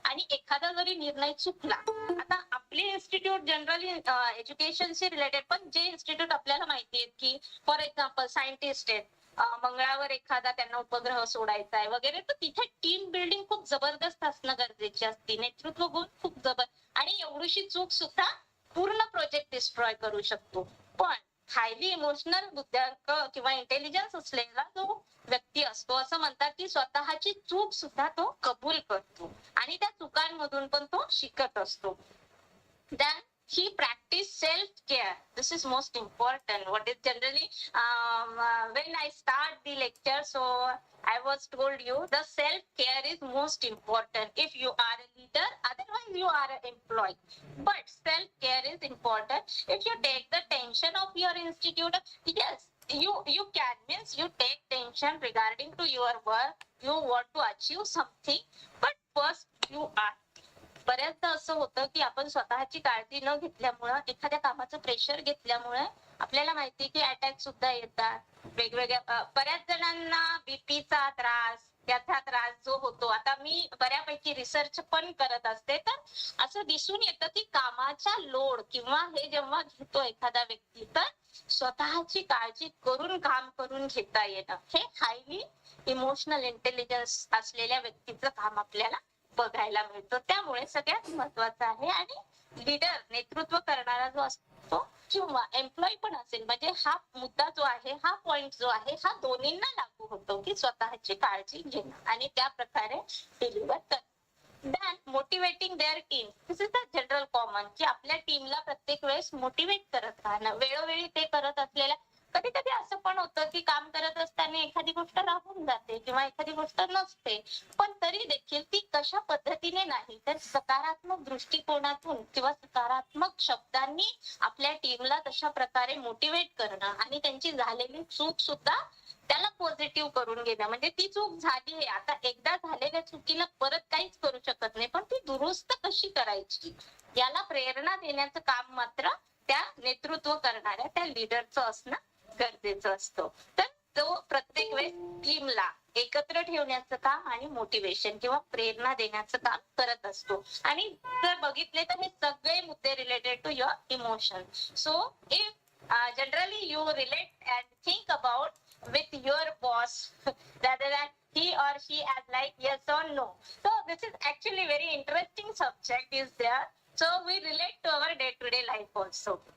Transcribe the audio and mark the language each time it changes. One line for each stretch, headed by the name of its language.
Marathi: आणि एखादा जरी निर्णय चुकला, आता आपले इन्स्टिट्यूट जनरली एज्युकेशनशी रिलेटेड, पण जे इन्स्टिट्यूट आपल्याला माहिती आहेत की फॉर एक्झाम्पल सायंटिस्ट आहेत, मंगळावर एखादा त्यांना उपग्रह सोडायचा आहे वगैरे, तर तिथे टीम बिल्डिंग खूप जबरदस्त असणं गरजेची असते, नेतृत्व गुण खूप आणि एवढीशी चूक सुद्धा पूर्ण प्रोजेक्ट डिस्ट्रॉय करू शकतो. पण हायली इमोशनल बुद्ध्यांक किंवा इंटेलिजन्स असलेला जो व्यक्ती असतो असं म्हणतात की स्वतःची चूक सुद्धा तो कबूल करतो आणि त्या चुकांमधून पण तो शिकत असतो.
English: Then he practiced self-care. This is most important. What is generally when I start the lecture, so I was told you the self-care is most important if you are a leader, otherwise you are an employee. But self-care is important. If you take the tension of your institute, yes, you can, means you take tension regarding to your work, you want to achieve something, but first you are.
Marathi: बऱ्याचदा असं होतं की आपण स्वतःची काळजी न घेतल्यामुळं, एखाद्या कामाचं प्रेशर घेतल्यामुळे आपल्याला माहिती की अटॅक सुद्धा येतात वेगवेगळ्या. बऱ्याच जणांना बीपीचा त्रास, त्याचा त्रास जो होतो, आता मी बऱ्यापैकी रिसर्च पण करत असते, तर असं दिसून येतं की कामाचा लोड किंवा हे जेव्हा घेतो एखादा व्यक्ती, तर स्वतःची काळजी करून काम करून घेता येणं, हे हायली इमोशनल इंटेलिजन्स असलेल्या व्यक्तीचं काम आपल्याला बघायला मिळतं. त्यामुळे सगळ्यात महत्वाचं आहे. आणि लीडर, नेतृत्व करणारा जो असतो किंवा एम्प्लॉई पण असेल, म्हणजे हा मुद्दा जो आहे, हा पॉइंट जो आहे, हा दोन्हींना लागू होतो की स्वतःची काळजी घेणं आणि त्या प्रकारे डिलिव्हर करणं.
English: Then motivating their team. This is the general common,
Marathi: की आपल्या टीमला प्रत्येक वेळेस मोटिवेट करत राहणं, वेळोवेळी ते करत असलेल्या. कधी कधी असं पण होतं की काम करत असताना एखादी गोष्ट राहून जाते किंवा एखादी गोष्ट नसते, पण तरी देखील ती कशा पद्धतीने नाही तर सकारात्मक दृष्टिकोनातून किंवा सकारात्मक शब्दांनी आपल्या टीमला तशा प्रकारे मोटिवेट करणं आणि त्यांची झालेली चूक सुद्धा त्याला पॉझिटिव्ह करून घेणं. म्हणजे ती चूक झाली आहे, आता एकदा झालेल्या चुकीला परत काहीच करू शकत नाही, पण ती दुरुस्त कशी करायची याला प्रेरणा देण्याचं काम मात्र त्या नेतृत्व करणाऱ्या त्या लीडरचं असणं गरजेचं असतं. तर तो प्रत्येक वेळेस टीमला एकत्र ठेवण्याचं काम आणि मोटिवेशन किंवा प्रेरणा देण्याचं काम करत असतो. आणि जर बघितले तर हे सगळे मुद्दे
English: Related to your emotion. So if generally you relate and think about with your boss rather than he or she as like yes or no. So this is actually very interesting subject is there. So we relate to our day-to-day life also.